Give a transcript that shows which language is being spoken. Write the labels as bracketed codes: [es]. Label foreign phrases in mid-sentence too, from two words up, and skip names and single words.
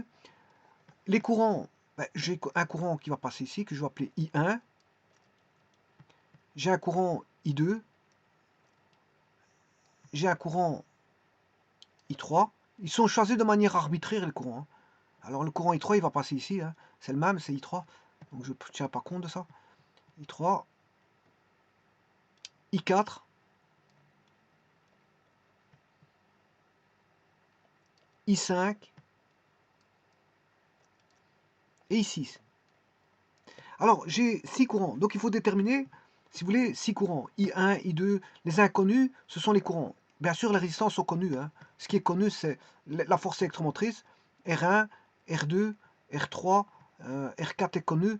[fr] Les courants, ben, j'ai un courant qui va passer ici, que je vais appeler I1. J'ai un courant I2. J'ai un courant I3. Ils sont choisis de manière arbitraire, les courants. Hein. Alors le courant I3, il va passer ici. Hein. C'est le même, c'est I3. Donc je ne tiens pas compte de ça. I3. I4. I5. Et I6. Alors, j'ai 6 courants. Donc, il faut déterminer, si vous voulez, 6 courants. I1, I2, les inconnus, ce sont les courants. Bien sûr, les résistances sont connues. Hein. Ce qui est connu, c'est la force électromotrice. R1, R2, R3, R4 est connu.